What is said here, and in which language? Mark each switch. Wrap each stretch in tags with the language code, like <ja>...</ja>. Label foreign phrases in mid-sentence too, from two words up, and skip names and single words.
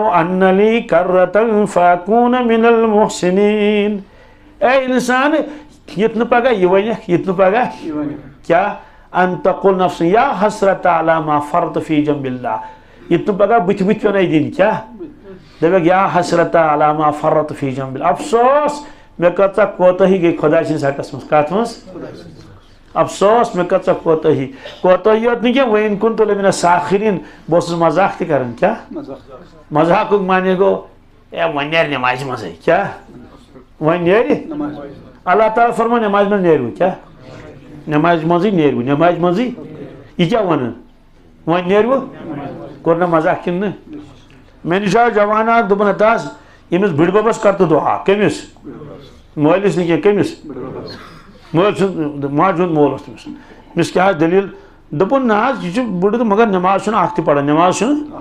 <ar>أَنَّ لِي كَرَّةً فَأَكُونَ مِنَ الْمُحْسِنِينَ</ar> <ks>اے انسان یِتھ نہٕ پگاہ یہِ وَنٮ۪کھ یِتھ نہٕ پگاہ کیٛاہ</ks> <ar>ان تقل نفس یا حسرت علی ما فرط فی جنب اللہ</ar> <ks>یِتھ نہٕ پگاہ بٕتھِ بٕتھِ پیٚونے دِنۍ کیٛاہ دَپٮ۪کھ</ks> <ar>یا حسرت علی ما فرط فی جنب اللہ</ar> <ks>افسوس مےٚ کۭژاہ کوتٲہی گٔے خۄدا سٕنٛدِس حقس منٛز کَتھ منٛز افسوس مےٚ کۭژاہ کوتٲہی یوت نہٕ کینٛہہ</ks> <ar>وَإِن كُنتُ لَمِنَ السَّاخِرِينَ</ar> <ks>بہٕ اوسُس مزاق تہِ کران کیٛاہ مزاقُک معنی گوٚو اے وۄنۍ نیرِ نٮ۪مازِ منٛزٕے کیٛاہ وۄنۍ نیرِ اللہ تعالیٰ فرماو نٮ۪مازِ منٛز نیرِوٕ کیٛاہ نٮ۪مازِ منٛزٕے نیرِوٕ نٮ۪مازِ منٛزٕے یہِ کیٛاہ وَنان وۄنۍ نیرِوٕ کوٚر نہ مزاق کِنہٕ نہٕ مےٚ نِش آو جوان اکھ دوٚپُن ہتا حظ ییٚمِس بٕڈبَبَس کر تہٕ دُعا کٔمِس مٲلِس نہٕ کینٛہہ کٔمِس مٲلۍ سُنٛد ماجہِ ہُنٛد مول اوس تٔمِس أمِس کیٛاہ حظ دٔلیٖل دوٚپُن نہ حظ یہِ چھُ بٕڈٕ تہٕ مگر نٮ۪ماز چھُنہٕ اکھ تہِ پَران نٮ۪ماز چھُنہٕ</ks>